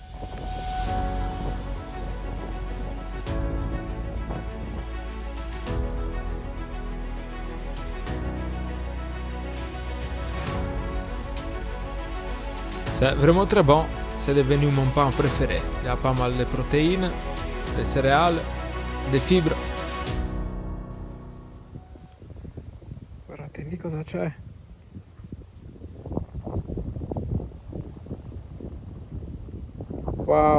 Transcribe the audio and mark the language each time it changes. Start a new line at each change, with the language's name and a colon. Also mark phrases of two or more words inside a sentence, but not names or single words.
French: C'est vraiment très bon. C'est devenu mon pain préféré. Il y a pas mal de protéines, des céréales, des fibres.
Italian: Guardate lì cosa c'è. Wow.